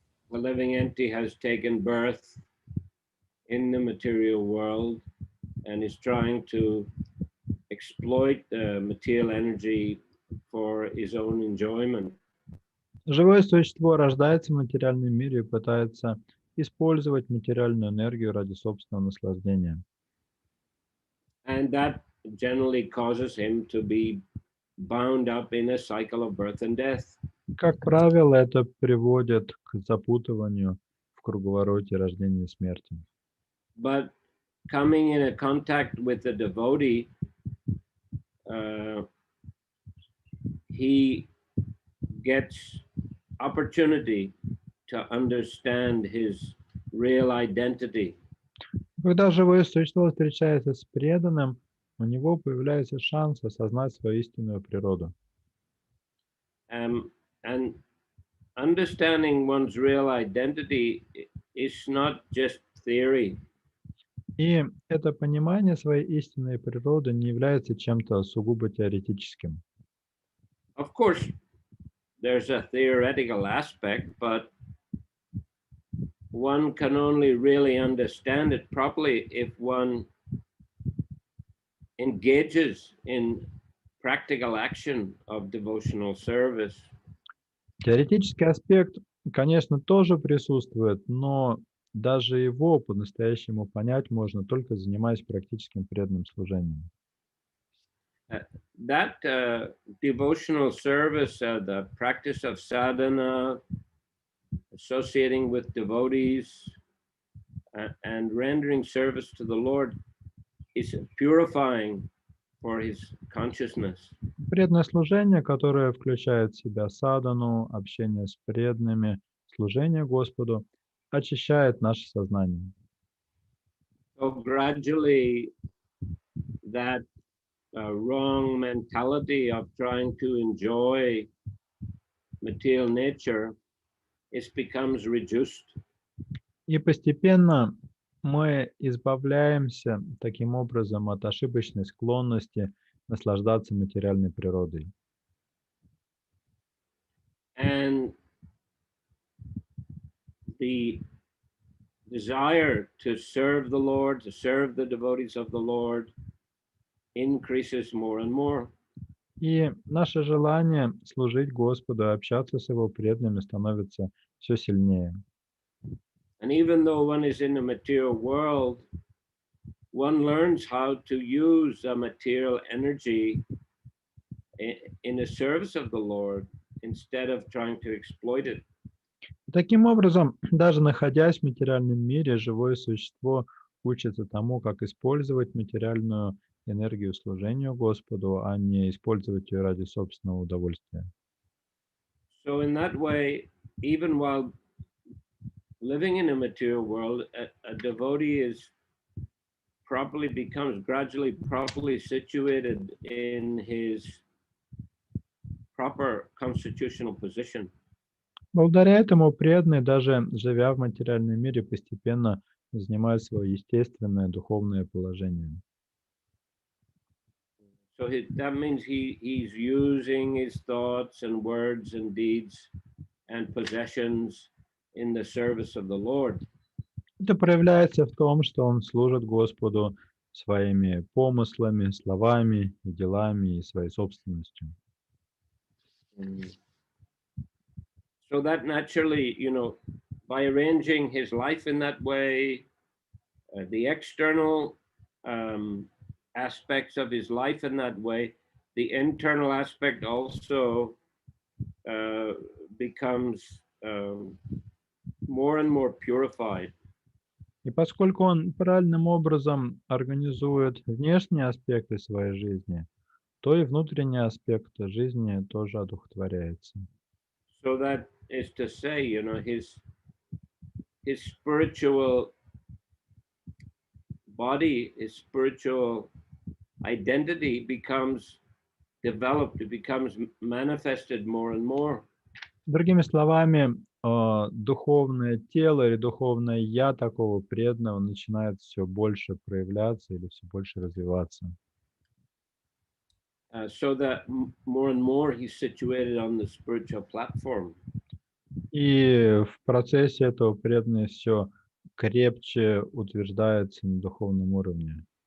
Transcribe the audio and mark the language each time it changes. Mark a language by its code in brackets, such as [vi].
[en] The living entity has taken birth in the material world and is trying to exploit the material energy for his own enjoyment. [ru] Живое существо рождается в материальном мире и пытается использовать материальную энергию ради собственного наслаждения. [en] And that generally causes him to be bound up in a cycle of birth and death. [ru] Как правило, это приводит к запутыванию в круговороте рождения и смерти. [en] But coming in a contact with the devotee, he gets opportunity to understand his real identity. [ru] Когда живое существо встречается с преданным, у него появляется шанс осознать свою истинную природу. [en] And understanding one's real identity is not just theory. [ru] И это понимание своей истинной природы не является чем-то сугубо теоретическим. [en] Of course, there's a theoretical aspect, but one can only really understand it properly if one engages in practical action of devotional service. [ru] Теоретический аспект, конечно, тоже присутствует, но даже его по-настоящему понять можно только занимаясь практическим преданным служением. [en] That devotional service, the practice of sadhana, associating with devotees, and rendering service to the Lord is purifying for his consciousness. [ru] Преданное служение, которое включает в себя садану, общение с преданными, служение Господу, очищает наше сознание. [en] So gradually, that wrong mentality of trying to enjoy material nature becomes reduced. [ru] И постепенно мы избавляемся таким образом от ошибочной склонности наслаждаться материальной природой. [en] And the desire to serve the Lord, to serve the devotees of the Lord, increases more and more. [ru] И наше желание служить Господу, общаться с Его преданными становится все сильнее. [en] And even though one is in the material world, one learns how to use the material energy in the service of the Lord instead of trying to exploit it. [ru] Таким образом, даже находясь в материальном мире, живое существо учится тому, как использовать материальную энергию служению Господу, а не использовать ее ради собственного удовольствия. [en] So in that way, even while living in a material world, a devotee is gradually properly situated in his proper constitutional position. [ru] Благодаря этому преданный, даже живя в материальном мире, постепенно занимает свое естественное духовное положение. [en] So that means he's using his thoughts and words and deeds and possessions in the service of the Lord. [ru] Это проявляется в том, что он служит Господу своими помыслами, словами и делами и своей собственностью. [en] So that naturally, by arranging his life in that way, the external aspects of his life in that way, the internal aspect also becomes more and more purified. [ru] И поскольку он правильным образом организует внешние аспекты своей жизни, то и внутренний аспект жизни тоже одухотворяется. [en] So that is to say, his spiritual body, his spiritual identity becomes developed, it becomes manifested more and more. [ru] Другими словами, духовное тело или духовное «я» такого преданного начинает все больше проявляться или все больше развиваться. [en] So that more and more he's situated on the spiritual platform. [ru] И в процессе этого преданный все крепче утверждается на духовном уровне.